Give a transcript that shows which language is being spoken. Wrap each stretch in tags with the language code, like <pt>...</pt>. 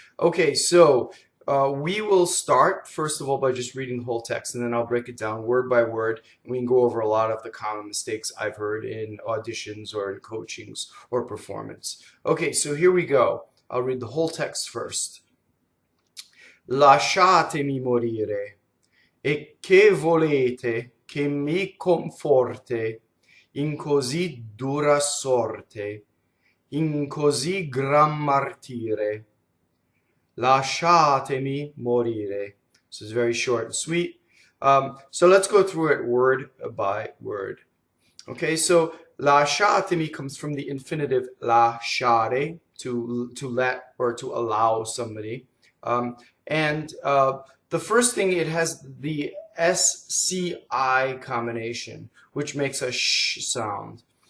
<en>Okay, so we will start first of all by just reading the whole text, and then I'll break it down word by word, and we can go over a lot of the common mistakes I've heard in auditions or in coachings or performance. Okay, so here we go. I'll read the whole text first.</en> <it>Lasciatemi morire, e che volete che mi coŋfɔrte in così ddura sɔrte, in così ggraň martire. Lasciatemi morire.</it> <en>So it's very short and sweet. So let's go through it word by word. Okay, so lasciatemi comes from the infinitive lasciare, to let or to allow somebody. The first thing, it has the SCI combination, which makes a sh sound.</en>